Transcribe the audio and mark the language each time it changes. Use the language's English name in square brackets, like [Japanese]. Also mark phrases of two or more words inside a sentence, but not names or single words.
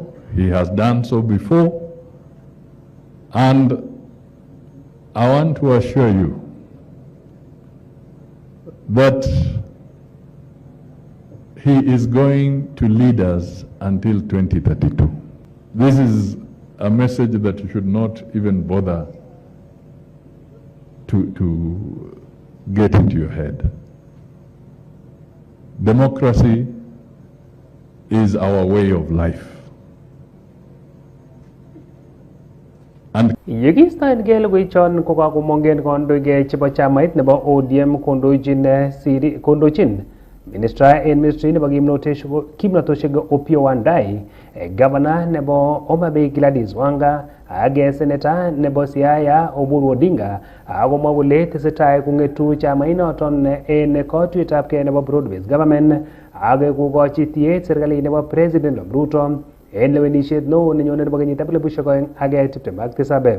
[English] He has done so before, and I want to assure you that he is going to lead us until 2032. This is a message that you should not even bother to get into your head. Democracy is our way of life. [Kalenjin] Yekistoen logoiwechon kokakomongen kondoik chebo chamait nebo ODM kondochin ministra en ministry nebo kimnotosiek Opiyo Wandayi, governor nebo Homa Bay Gladys Wanga ak senator nebo Siaya Oburu Odinga akomwa kole tesetai kong'etu chamainoton en katuiyetabgei nebo [English] broad based government [Kalenjin] ak kokochi tiet serkalit nebo President Ruto en lewenisiet neo nenyone nebo kenyitab 2027.